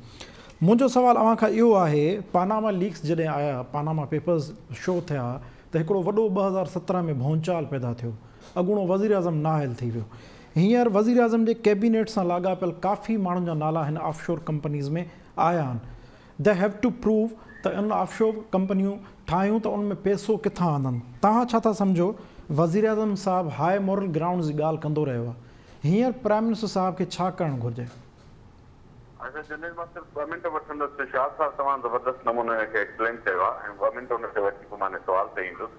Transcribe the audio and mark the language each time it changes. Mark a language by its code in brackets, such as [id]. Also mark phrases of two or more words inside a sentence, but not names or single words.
[sd] मुंहिंजो सुवाल अव्हां खां इहो आहे, पानामा लीक्स जॾहिं आया, पानामा पेपर्स शो थिया, त हिकिड़ो वॾो 2017 में भौंचाल पैदा थियो, अॻूणो वज़ीर आज़म नाअहल थी वियो। हींअर वज़ीर आज़म जे कैबिनेट सां लाॻापियल काफ़ी माण्हुनि जा नाला हिन [en] offshore companies [sd] में आया आहिनि। [en] they have to prove [sd] त इन ऑफशोर कंपनियूं ठाहियूं त उन में पैसो किथां आंदनि। तव्हां छा था सम्झो? वज़ीर आज़म साहिबु [en] high moral ground [sd] जी ॻाल्हि कंदो रहियो आहे, हींअर [en] prime minister [sd] साहिब खे छा करणु घुरिजे? अच्छा जनरल मां सिर्फ़ु 2 मिंट वठंदुसि। शाह साहब तमामु ज़बरदस्त नमूने खे एक्सप्लेन कयो आहे, ऐं 2 मिंट हुन ते वठी पोइ मां सुवाल ते ईंदुसि।